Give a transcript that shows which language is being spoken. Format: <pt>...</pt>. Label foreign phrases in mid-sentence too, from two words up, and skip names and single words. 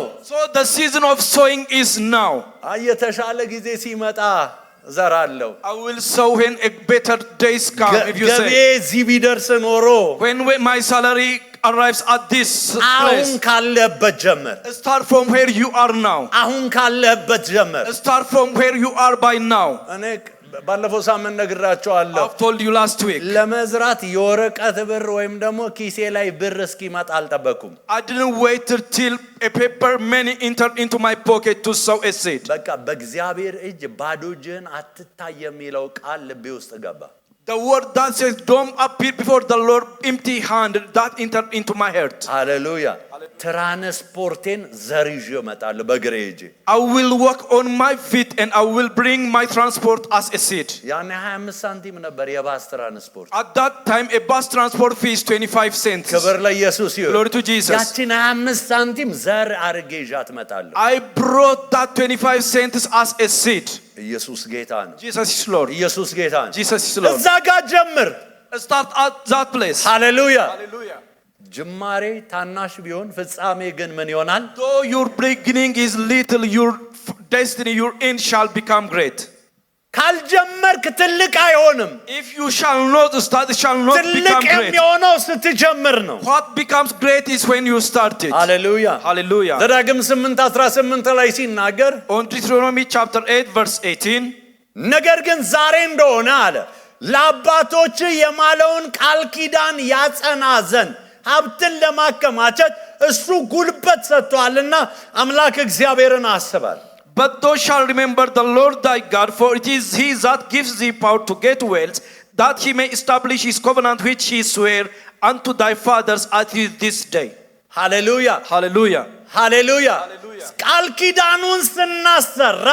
<en>So the season of sowing is now.</en> <am>የተሻለ ጊዜ ሲመጣ ዘራለሁ</am> <en>I will sow when a better days come. If you</en> <am>ገቤ</am> <en>say,</en> <am>እዚህ ቢደርስ ኖሮ</am> <en>when my salary arrives at this</en> <am>አሁን</am> <en>place.</en> <am>ካለበት ጀምር</am> <en>Start from where you are now.</en> <am>አሁን ካለበት ጀምር</am> <en>Start from where you are by now.</en> <am>እኔ ባለፈው ሳምንት ነግራቸዋለሁ</am> <en>I've told you last week.</en> <am>ለመዝራት የወረቀት ብር ወይም ደግሞ ኪሴ ላይ ብር እስኪመጣ አልጠበኩም</am> <en>I didn't wait till a paper money entered into my pocket to sow a seed.</en> <am>በቃ በእግዚአብሔር እጅ ባዶ እጅህን አትታይ የሚለው ቃል ልቤ ውስጥ ገባ</am> <en>The word that says, don't appear before the Lord empty-handed, that entered into my heart.</en> <am>ሃሌሉያ ትራንስፖርቴን ዘር ይዤ እመጣለሁ በእግሬ ሄጄ</am> <en>I will walk on my feet and I will bring my transport as a seed.</en> <am>ያኔ 25 ሳንቲም ነበር የባስ ትራንስፖርት</am> <en>At that time, a bus transport fee is 25 cents.</en> <am>ክብር ለኢየሱስ ይሁን</am> <en>Glory to Jesus.</en> <am>ያቺን 25 ሳንቲም ዘር አድርጌ ይዣት እመጣለሁ</am> <en>I brought that 25 cents as a seed.</en> <am>ኢየሱስ ጌታ ነው</am> <en>Jesus is Lord.</en> <am>ኢየሱስ ጌታ ነው</am> <en>Jesus is Lord.</en> <am>እዛ ጋር ጀምር</am> <en>Start at that place.</en> <am>ሃሌሉያ</am> <en>Hallelujah.</en> <am>ጅማሬ ታናሽ ቢሆን ፍጻሜ ግን ምን ይሆናል</am> <en>Though your beginning is little, your destiny, your end shall become great.</en> <am>ካልጀመርክ ትልቅ አይሆንም</am> <en>If you shall not start, it shall not</en> <am>ትልቅ</am> <en>become great.</en> <am>የሚሆነው ስትጀምር ነው</am> <en>What becomes great is when you start it.</en> <am>ሃሌሉያ</am> <en>Hallelujah.</en> <am>ዘዳግም 8:18 ላይ ሲናገር</am> <en>On Deuteronomy chapter 8 verse 18,</en> <am>ነገር ግን ዛሬ እንደሆነ አለ ለአባቶች የማለውን ቃል ኪዳን ያጸና ዘንድ ሀብትን ለማከማቸት እሱ ጉልበት ሰጥቷልና አምላክ እግዚአብሔርን አስባል</am> <en>but thou shalt remember the Lord thy God, for it is he that gives thee power to get wealth, that he may establish his covenant which he sware unto thy fathers at this day.</en> <am>ሃሌሉያ</am> <en>Hallelujah.</en> <am>ሃሌሉያ</am> <en>Hallelujah.</en> <am>ቃል ኪዳኑን ስናሰራ</am>